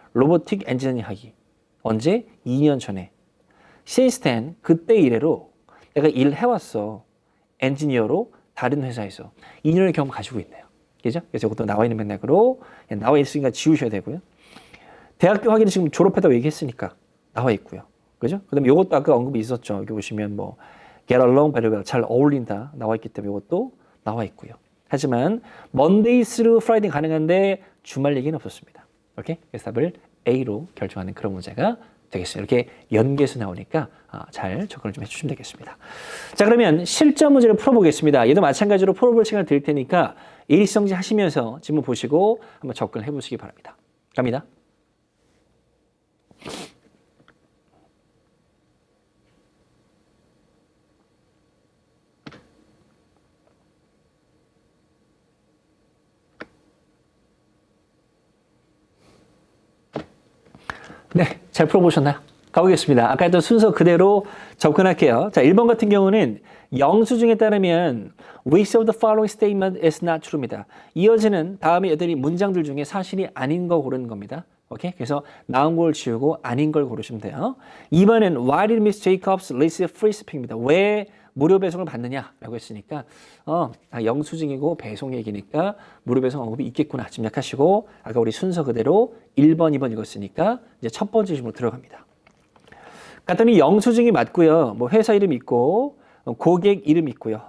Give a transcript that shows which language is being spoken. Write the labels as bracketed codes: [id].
[ko] 로보틱 엔지니어링 학위. 언제? 2년 전에. [en] Since then, [ko] 그때 이래로 내가 일해왔어. 엔지니어로 다른 회사에서 2년의 경험 가지고 있네요. 그죠? 그래서 이것도 나와 있는 맥락으로 나와 있으니까 지우셔야 되고요. 대학교 학위를 지금 졸업했다고 얘기했으니까 나와 있고요. 그죠? 그 다음에 이것도 아까 언급이 있었죠. 여기 보시면 뭐 [en] get along very well. [ko] 잘 어울린다. 나와 있기 때문에 이것도 나와 있고요. 하지만 [en] Monday through Friday [ko] 가능한데 주말 얘기는 없었습니다. 오케이? 그래서 답을 A로 결정하는 그런 문제가 되겠어요. 이렇게 연계해서 나오니까 잘 접근을 좀 해주시면 되겠습니다. 자, 그러면 실전 문제를 풀어보겠습니다. 얘도 마찬가지로 풀어볼 시간을 드릴 테니까 일시정지 하시면서 지문 보시고 한번 접근을 해보시기 바랍니다. 갑니다. 네, 잘 풀어보셨나요? 가보겠습니다. 아까 했던 순서 그대로 접근할게요. 자, 1번 같은 경우는 영수증에 따르면 [en] which of the following statement is not true입니다. [ko] 이어지는 다음에 여덟이 문장들 중에 사실이 아닌 거 고르는 겁니다. 오케이? 그래서 나온 걸 지우고 아닌 걸 고르시면 돼요. 2번은 [en] why did Miss Jacobs receive free shipping입니다. [ko] 왜 무료 배송을 받느냐라고 했으니까 영수증이고 배송 얘기니까 무료 배송 언급이 있겠구나 짐작하시고 아까 우리 순서 그대로 1번, 2번 읽었으니까 이제 첫 번째 질문으로 들어갑니다. 갔더니 영수증이 맞고요. 뭐 회사 이름 있고 고객 이름 있고요.